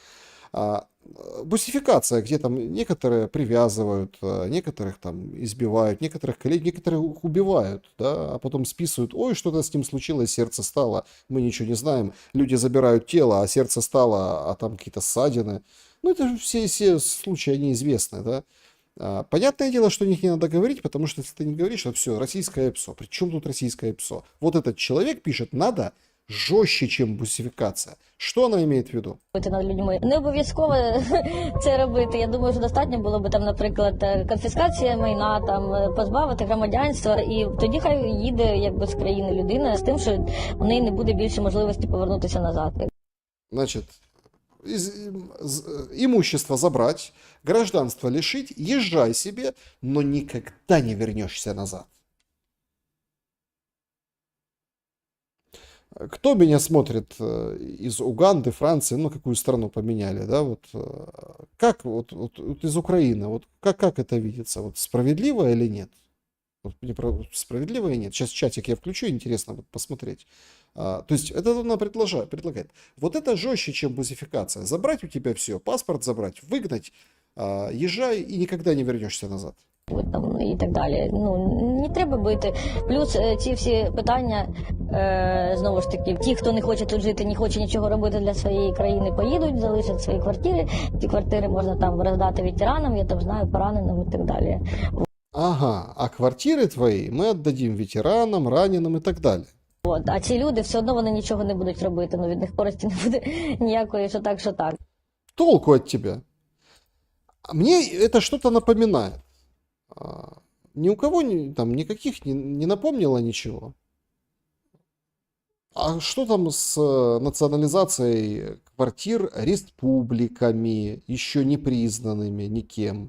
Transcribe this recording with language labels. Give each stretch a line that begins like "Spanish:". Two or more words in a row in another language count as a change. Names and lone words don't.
Russian: Бусификация, где там некоторые привязывают, некоторых там избивают, некоторых убивают, да, а потом списывают, ой, что-то с ним случилось, сердце стало, мы ничего не знаем, люди забирают тело, а сердце стало, а там какие-то ссадины. Ну, это же все случаи, они известны, да. Понятное дело, что о них не надо говорить, потому что если ты не говоришь, то все, российское ПСО. При чем тут российское ПСО? Вот этот человек пишет, надо жестче, чем бусификация. Что она имеет в виду? Над людьми.
Ukrainian: Не обов'язково це робити. Я думаю, що достатньо було б там, наприклад, конфіскація майна, там позбавити громадянства, і тоді хай їде якби з країни людина з тим, що у неї не буде більше можливості повернутися назад.
Russian: Значит, имущество забрать, гражданство лишить, езжай себе, но никогда не вернешься назад. Кто меня смотрит из Уганды, Франции, ну, какую страну поменяли, да, вот, как, вот из Украины, вот, как это видится, вот, справедливо или нет? Вот, справедливо или нет? Сейчас чатик я включу, интересно вот, посмотреть. То есть, это она предлагает. Вот это жестче, чем бусификация. Забрать у тебя все, паспорт забрать, выгнать, езжай и никогда не вернешься назад.
Ukrainian: Там, і так далі. Ну, не треба бити. Плюс ці всі питання, знову ж таки, ті, хто не хоче тут жити, не хоче нічого робити для своєї країни, поїдуть, залишать свої квартири. Ті квартири можна там роздати ветеранам, я там знаю, пораненим і так далі. Ага, а квартири твої ми віддадим ветеранам, раненим і так далі. От, а ці люди все одно вони нічого не будуть робити, ну від них користі не буде ніякої, що так, що так.
Russian: Толку от тебя. Мне это что-то напоминает. Ни у кого там никаких не напомнило ничего. А что там с национализацией квартир республиками, еще не признанными никем?